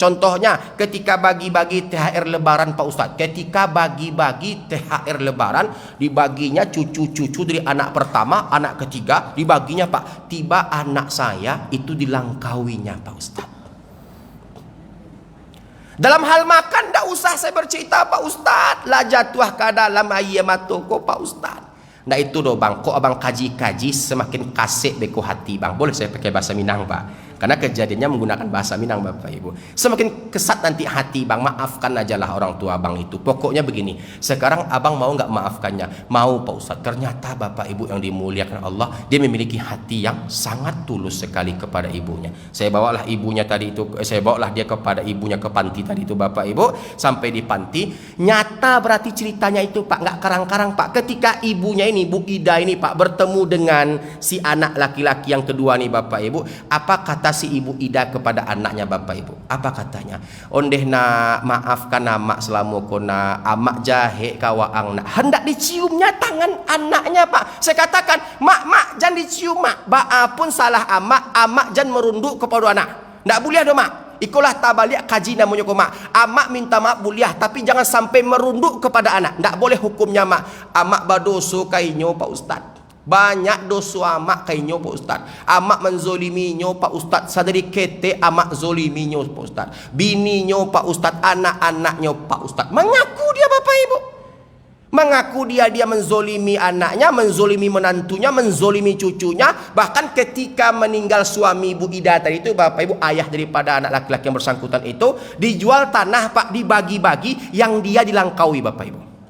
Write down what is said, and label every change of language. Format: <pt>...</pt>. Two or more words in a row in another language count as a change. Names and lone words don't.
<id>Contohnya ketika bagi-bagi THR Lebaran Pak Ustadz, ketika bagi-bagi THR Lebaran, dibaginya cucu-cucu dari anak pertama, anak ketiga, dibaginya Pak. Tiba anak saya itu dilangkawinya Pak Ustadz. Dalam hal makan tidak usah saya bercerita Pak Ustadz, lah jatuh ke dalam ayyamatoko Pak Ustadz.</id> <min>Nah itu doh Bang, kok abang kaji-kaji semakin kasih beko hati Bang.</min> <id>Boleh saya pakai bahasa Minang Pak, karena kejadiannya menggunakan bahasa Minang Bapak Ibu. Semakin kesat nanti hati Bang, maafkan aja lah orang tua Bang itu. Pokoknya begini, sekarang abang mau nggak maafkannya? Mau Pak Ustadz. Ternyata Bapak Ibu yang dimuliakan Allah, dia memiliki hati yang sangat tulus sekali kepada ibunya. Saya bawalah ibunya tadi itu, saya bawalah dia kepada ibunya ke panti tadi itu Bapak Ibu. Sampai di panti, nyata berarti ceritanya itu Pak, nggak karang-karang Pak. Ketika ibunya ini, Bu Ida ini Pak, bertemu dengan si anak laki-laki yang kedua nih Bapak Ibu, apa kata si Ibu Ida kepada anaknya Bapak Ibu? Apa katanya?</id> <min>Ondeh na maafkan amak selamu kona amak jahe kawaang nak.</min> <id>Hendak diciumnya tangan anaknya Pak. Saya katakan, mak jangan dicium mak. Pun salah amak jangan merunduk kepada anak.</id> <min>Ndak boleh do mak. Ikulah tabalik kaji namanya ko mak.</min> <id>Amak minta maaf buliah, tapi jangan sampai merunduk kepada anak.</id> <min>Ndak boleh hukumnya mak. Amak badoso kainyo Pak Ustadz. Banyak dosa amak kainyo Pak Ustadz. Amak menzoliminya Pak Ustadz. Sadari kete amak zoliminya Pak Ustadz. Bininya Pak Ustadz. Anak-anaknya Pak Ustadz.</min> <id>Mengaku dia Bapak Ibu. Mengaku dia menzolimi anaknya, menzolimi menantunya, menzolimi cucunya. Bahkan ketika meninggal suami Bu Ida tadi itu Bapak Ibu, ayah daripada anak laki-laki yang bersangkutan itu, dijual tanah Pak, dibagi-bagi, yang dia dilangkaui Bapak Ibu.</id>